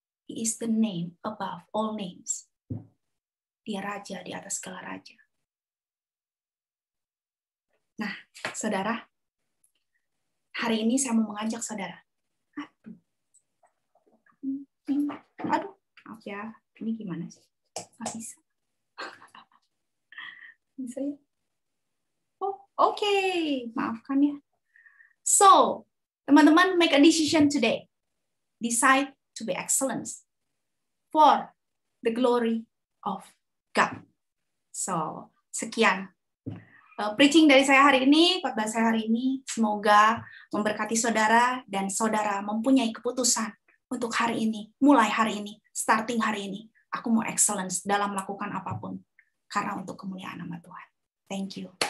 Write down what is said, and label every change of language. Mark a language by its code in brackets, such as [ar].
[en] He is the name above all names. [id] Dia raja di atas segala raja. Nah, saudara, hari ini saya mau mengajak saudara. Aduh, maaf ya, ini gimana sih? Nggak bisa. Bisa ya? Oh, oke. Maafkan ya. [en] So, teman-teman, make a decision today. Decide to be excellent for the glory of God. [id] So, sekian preaching dari saya hari ini, khotbah saya hari ini. Semoga memberkati saudara dan saudara mempunyai keputusan untuk hari ini, mulai hari ini, starting hari ini. Aku mau excellence dalam melakukan apapun karena untuk kemuliaan nama Tuhan. [en] Thank you.